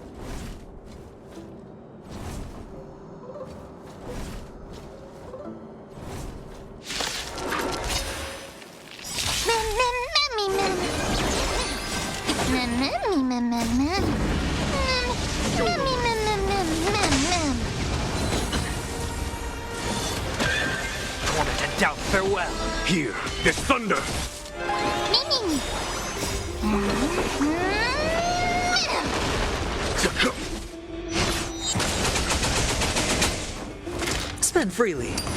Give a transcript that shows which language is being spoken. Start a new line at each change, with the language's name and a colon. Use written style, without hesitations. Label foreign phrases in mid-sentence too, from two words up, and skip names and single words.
English: Mem, mem, memmy, mem. Mem, memmy, mem, mem, mem. Memmy, mem, mem, mem, mem, mem. Torment and doubt, farewell. Here, this thunder! Mimi. Spend freely.